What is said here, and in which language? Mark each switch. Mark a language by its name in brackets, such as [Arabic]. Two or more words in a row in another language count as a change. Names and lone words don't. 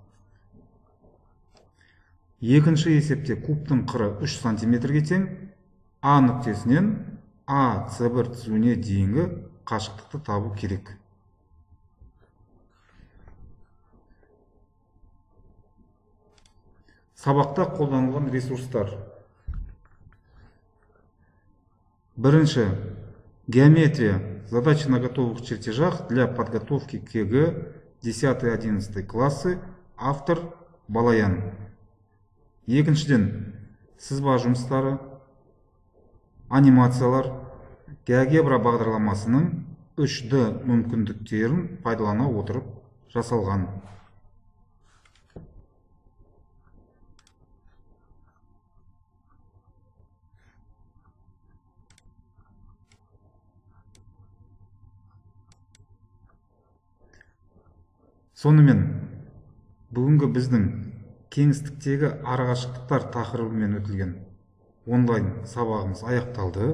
[Kazakh] Екінші есепте кубтың қыры 3 сантиметрге тең, А нүктесінен A C1 түзуіне дейінгі қашықтықты табу керек. Сабақта қолданылған ресурстар. Бірінші. Геометрия. [Russian] Задачи на готовых чертежах для подготовки к ЕГЭ 10-11 классы. [Kazakh] Автор Балаян. Екіншіден. Сызба жұмыстары. Анимациялар. Геогебра бағдарламасының 3D мүмкіндіктерін пайдалана отырып жасалған. Сонымен, бүгінгі біздің кеңістіктегі арақашықтықтар тақырыбымен өтілген онлайн сабағымыз аяқталды.